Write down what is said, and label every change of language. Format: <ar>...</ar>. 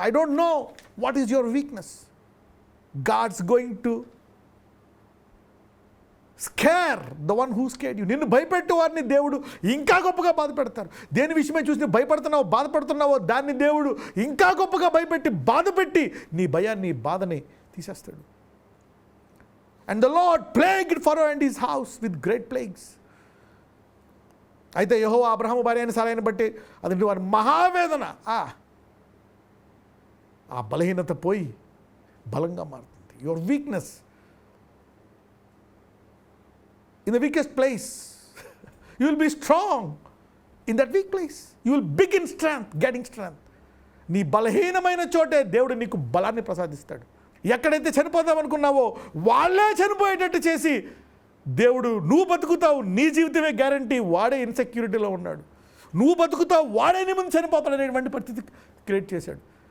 <en>I don't know what is your weakness. God's going to scare the one who scared you.</en> <te>నిన్ను భయపెట్టే వారిని దేవుడు ఇంకా గొప్పగా బాధ పెడతారు. దేని విషయమే చూసి నువ్వు భయపడుతున్నావో, బాధపడుతున్నావో, దాన్ని దేవుడు ఇంకా గొప్పగా భయపెట్టి బాధపెట్టి నీ భయాన్ని, బాధని తీసేస్తాడు.</te> <en>And the Lord plagued Pharaoh and his house with great plagues.</en> <te>అయితే యెహోవా అబ్రహాము భార్య అయిన సారాయిని బట్టి అతని వారి మహావేదన, ఆ బలహీనత పోయి బలంగా మారుతుంది.</te> <en>Your weakness in the weakest place you will be strong. In that weak place you will begin strength, getting strength.</en> <te>నీ బలహీనమైన చోటే దేవుడు నీకు బలాన్ని ప్రసాదిస్తాడు. ఎక్కడైతే చనిపోతామనుకున్నావో వాళ్ళే చనిపోయేటట్టు చేసి దేవుడు, నువ్వు బతుకుతావు, నీ జీవితమే గ్యారంటీ, వాడే ఇన్సెక్యూరిటీలో ఉన్నాడు, నువ్వు బతుకుతావు, వాడే నీ ముందు చనిపోతాడు అనేటువంటి పరిస్థితి క్రియేట్ చేశాడు.</te>